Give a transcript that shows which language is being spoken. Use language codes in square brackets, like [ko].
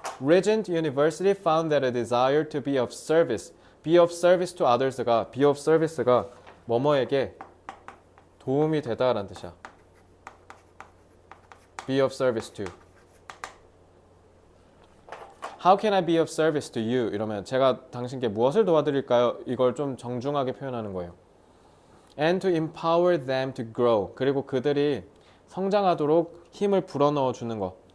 [en] Regent University found that a desire to be of service to others가 be of service가 [ko] 뭐뭐에게 도움이 되다라는 뜻이야. [en] be of service to. How can I be of service to you? [ko] 이러면 제가 당신께 무엇을 도와드릴까요? 이걸 좀 정중하게 표현하는 거예요. [en] And to empower them to grow. [ko] 그리고 그들이 성장하도록 힘을 불어넣어 주는 거.